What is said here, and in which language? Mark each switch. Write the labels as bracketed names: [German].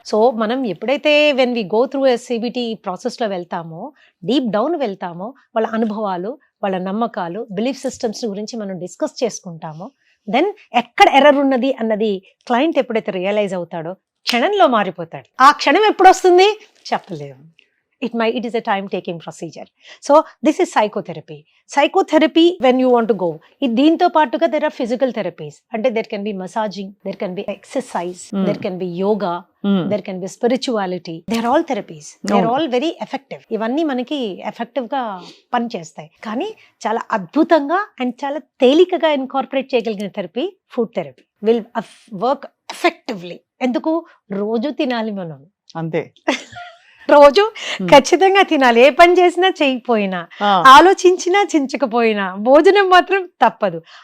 [Telugu] So మనం ఎప్పుడైతే [English] when we go through [Telugu] CBT process లో వెళ్తామో, డీప్ డౌన్ వెళ్తామో, వాళ్ళ అనుభవాలు, వాళ్ళ నమ్మకాలు, బిలీఫ్ సిస్టమ్స్ గురించి మనం డిస్కస్ చేసుకుంటామో, దెన్ ఎక్కడ ఎర్రర్ ఉన్నది అన్నది క్లయింట్ ఎప్పుడైతే రియలైజ్ అవుతాడో క్షణంలో మారిపోతాడు. ఆ క్షణం ఎప్పుడు వస్తుంది చెప్పలేము. [English] it is a time taking procedure. So this is psychotherapy when you want to go. [Telugu] దీంతో పాటుగా [English] there are physical therapies. అంటే there can be massaging, there can be exercise, there can be yoga, there can be spirituality. They are all therapies. They are all very effective. [Telugu] ఇవన్నీ మనకి effective గా పనిచేస్తాయి. కానీ చాలా అద్భుతంగా అండ్ చాలా తేలికగా ఇన్కార్పొరేట్ చేయగలిగిన therapy [English] Food therapy will work effectively. [Telugu] ఎందుకు? రోజు తినాలి మనం. అంతే, రోజు ఖచ్చితంగా తినాలి. ఏ పని చేసినా చేయకపోయినా, ఆలోచించినా చించకపోయినా, భోజనం మాత్రం తప్పదు.